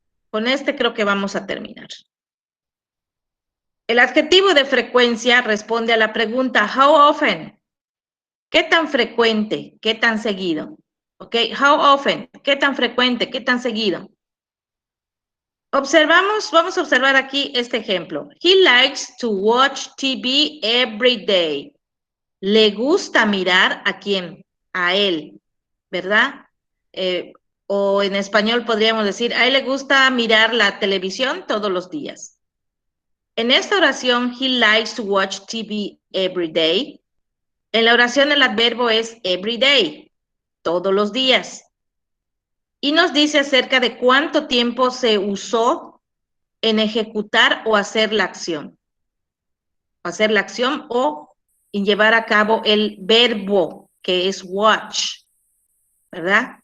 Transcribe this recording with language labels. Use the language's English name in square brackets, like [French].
[Spanish] Con este creo que vamos a terminar. El adjetivo de frecuencia responde a la pregunta, [English] how often? [Spanish] ¿Qué tan frecuente? ¿Qué tan seguido? ¿Ok? [English] How often? [Spanish] ¿Qué tan frecuente? ¿Qué tan seguido? Vamos a observar aquí este ejemplo. [English] He likes to watch TV every day. [Spanish] Le gusta mirar ¿a quién? A él, ¿verdad? O en español podríamos decir, a él le gusta mirar la televisión todos los días. En esta oración, [English] he likes to watch TV every day. [Spanish] En la oración el adverbo es [English] every day, [Spanish] todos los días. Y nos dice acerca de cuánto tiempo se usó en ejecutar o hacer la acción. Hacer la acción o en llevar a cabo el verbo, que es watch, ¿verdad?